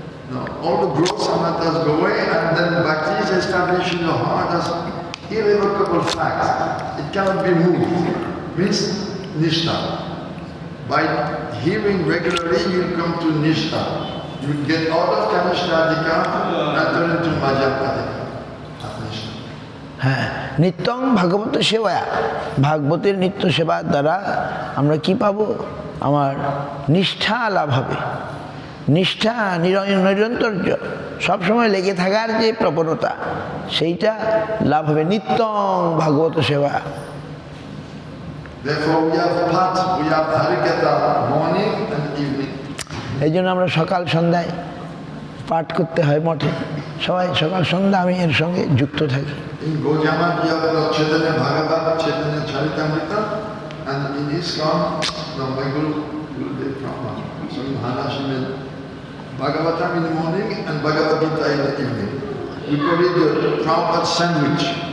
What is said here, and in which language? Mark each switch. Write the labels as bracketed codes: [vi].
[en] No, all the gross anarthas go away, and then bhakti is established in the heart as irrevocable fact. It cannot be moved. Means nishtha. By hearing regularly, you will come to nishtha. You will get out of kanishthadika and turn into madhyapadika. [bn] হ্যাঁ, নিত্যং ভাগবত সেবা, ভাগবতের নিত্য সেবার দ্বারা আমরা কি পাবো? আমার নিষ্ঠা লাভ হবে। নিষ্ঠা, নিরন্তর সবসময় লেগে থাকার যে প্রবণতা, সেইটা লাভ হবে নিত্যং ভাগবত সেবা। [en] Therefore we have path, we have harikatha morning and evening. [bn] এই জন্য আমরা সকাল সন্ধ্যায় পাঠ করতে হয় মঠে, সবাই সকাল সন্ধ্যা আমি এর সঙ্গে যুক্ত থাকি। [en] In Gojama we have Chaitanya Bhagavat, Chaitanya Charitamrita, and in ISKCON, my Gurudev Prabhupada, so in Maharashtra, Bhagavatam in the morning and Bhagavad Gita in the evening. We call it the Prabhupada sandwich.